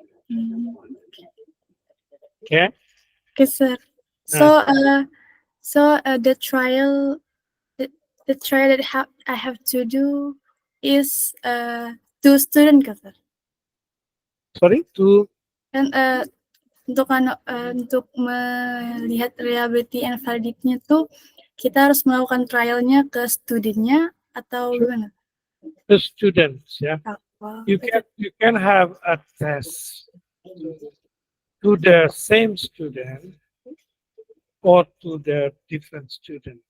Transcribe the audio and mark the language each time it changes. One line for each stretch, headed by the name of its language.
English: mm. Okay. Okay, sir. Uh, The trial, the, the trial that I have to do is to student, ka, sir. sorry to.
Indonesian: Dan untuk melihat reliability and validity-nya tuh kita harus melakukan trialnya ke studennya atau gimana?
English: The students, yeah. Oh, You can have a test to the same student or to the different student.